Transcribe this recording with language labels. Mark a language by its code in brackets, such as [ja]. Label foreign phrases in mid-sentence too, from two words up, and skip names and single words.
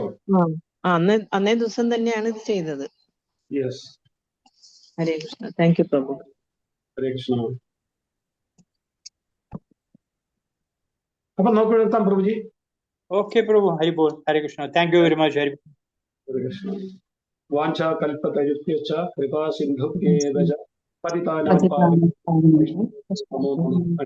[ml] അന്നേ ദിവസം തന്നെയാണ് ഇത് ചെയ്തത്. യെസ്. ഹരേ കൃഷ്ണ. [en] thank you [ml] പ്രഭു. ഹരേ കൃഷ്ണ. അപ്പൊ നമുക്ക് എഴുതാം പ്രഭുജി. ഓക്കെ പ്രഭു. ഹരിബോൾ. ഹരേ കൃഷ്ണ. [en] thank you very much. [ml] ഹരിബോൾ. ഹരേ കൃഷ്ണ. [sa] വാഞ്ചാ കൽപതരുഭ്യശ്ച കൃപാ സിന്ധുഭ്യേവ ച പതിതാനാം പാവനേഭ്യോ നമോ നമഃ.